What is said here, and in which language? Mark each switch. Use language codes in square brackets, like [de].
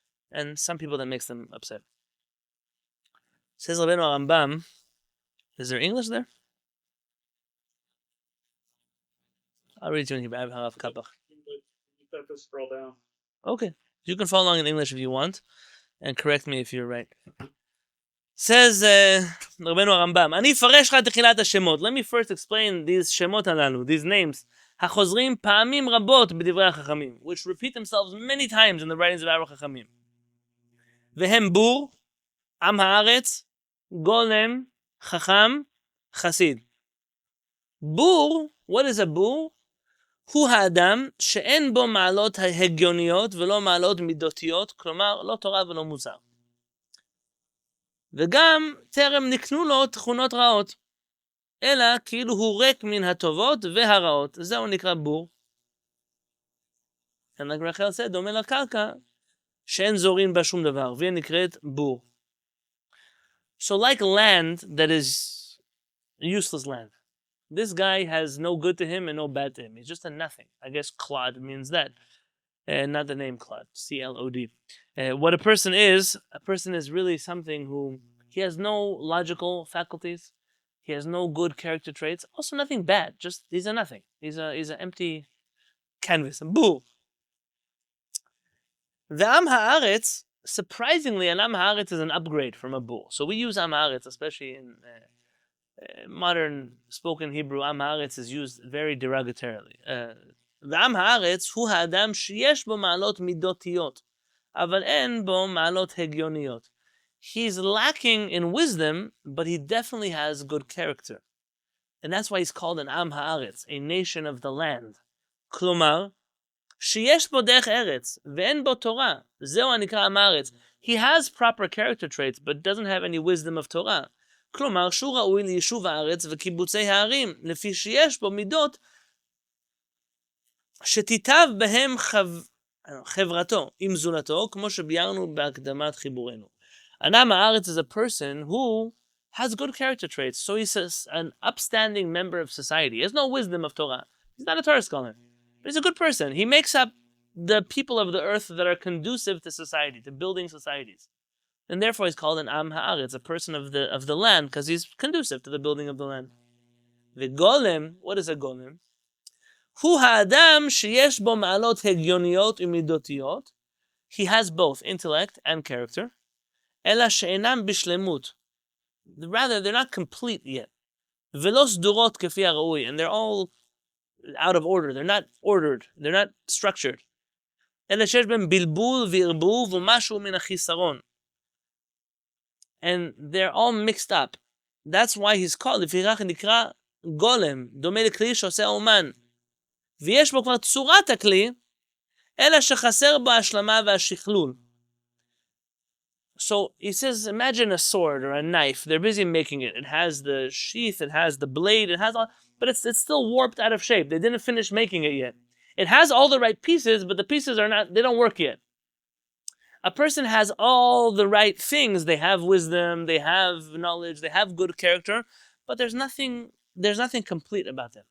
[en] And some people, that makes them upset. Says Rabbeinu Rambam, is there English there? I'll read it to you in Hebrew. I have Kapach. You have to scroll down. Okay. You can follow along in English if you want, and correct me if you're right. Says Rabbeinu Rambam, [he] אני אפרש לך את תחילת השמות. [en] Let me first explain these [he] שמות הללו, [en] these names, [he] החוזרים פעמים רבות בדברי החכמים, [en] which repeat themselves many times in the writings of our חכמים. [he] והם בור, עם הארץ, גולם, חכם, חסיד. בור, what is a בור? הוא האדם שאין בו מעלות הגיוניות ולא מעלות מידותיות, כלומר לא תורה ולא מוסר. וגם טרם נקנו לו תכונות רעות, אלא כאילו הוא ריק מן הטובות והרעות. זהו נקרא בור. [en] And like [he] רחל [en] said, [he] דומה לקרקע שאין זורין בה שום דבר, והיא נקראת בור. [en] So like land that is useless land, this guy has no good to him and no bad to him. He's just a nothing. I guess clod means that. Not the name clod, C-L-O-D. What a person is really something who, he has no logical faculties. He has no good character traits. Also nothing bad, just he's a nothing. He's an empty canvas, a boo. The Am Haaretz, surprisingly, an Am Haaretz is an upgrade from a boo. So we use Am Haaretz, especially in modern spoken Hebrew. Am Haaretz is used very derogatorily. [he] ועם הארץ הוא האדם שיש בו מעלות מידותיות, אבל אין בו מעלות הגיוניות. [en] He's lacking in wisdom, but he definitely has good character. And that's why he's called an עם הארץ, a nation of the land. [he] כלומר, שיש בו דרך ארץ, ואין בו תורה. זהו הנקרא עם הארץ. [en] He has proper character traits, but doesn't have any wisdom of Torah. [he] כלומר, שהוא ראוי ליישוב הארץ וקיבוצי הערים, לפי שיש בו מידות שתיטב בהם חברתו עם זולתו, כמו שביארנו בהקדמת חיבורנו. [en] Anam Haaretz is a person who has good character traits, so he's an upstanding member of society. He has no wisdom of Torah. He's not a Torah scholar, but he's a good person. He makes up the people of the earth that are conducive to society, to building societies. And therefore he's called an Am Haaretz, a person of the land, because he's conducive to the building of the land. The golem, what is a golem? [he] הוא האדם שיש בו מעלות הגיוניות ומידותיות. [en] He has both intellect and character. [he] אלא שאינם בשלמות. [en] Rather, they're not complete yet. [he] ולא סדורות כפי הראוי. [en] And they're all out of order. They're not ordered. They're not structured. [he] אלא שיש בהם בלבול וערבוב ומשהו מן החיסרון. [en] And they're all mixed up. That's why he's called, [he] לפיכך נקרא גולם, דומה לכלי שעושה אומן. ויש בו כבר צורת הכלי, אלא שחסר בו השלמה והשכלול. [en] So he says, imagine a sword or a knife. They're busy making it. It has the sheath, it has the blade, it has all, but it's still warped out of shape. They didn't finish making it yet. It has all the right pieces, but the pieces they don't work yet. A person has all the right things. They have wisdom, they have knowledge, they have good character, but there's nothing complete about them.